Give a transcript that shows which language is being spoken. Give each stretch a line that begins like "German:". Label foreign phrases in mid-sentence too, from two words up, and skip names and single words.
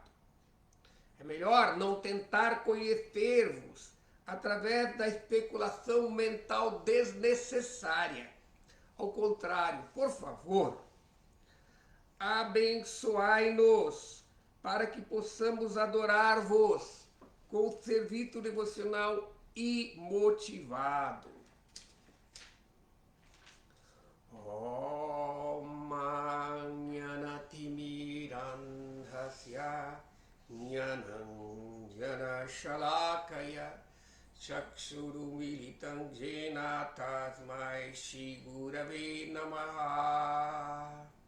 Portuguese: É melhor não tentar conhecer-vos através da especulação mental desnecessária. Ao contrário, por favor, abençoai-nos para que possamos adorar-vos com o serviço devocional imotivado.
Sanskrit: Om Jnanatimirandhasya Jnananjana Shalakaya Chakshurumilitam Jena Tasmai Shri Gurave Namaha.